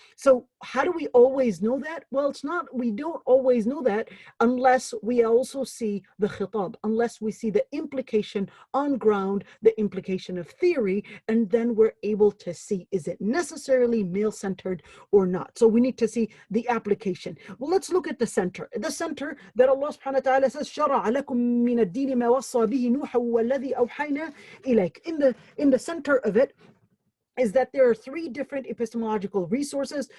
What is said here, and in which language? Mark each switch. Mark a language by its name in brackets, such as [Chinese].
[English] So how do we always know that? Well, we don't always know that unless we also see the khitab, unless we see the implication on ground, the implication of theory, and then we're able to see, is it necessarily male-centered or not? So we need to see the application. Well, let's look at the center. The center that Allah subhanahu wa ta'ala says, [Arabic] شَرَعَ لَكُم مِّنَ الدِّينِ مَا وَصَّى بِهِ نُوحًا وَالَّذِي أَوْحَيْنَا إِلَيْكَ. [English] In the center of it is that there are three different epistemological resources.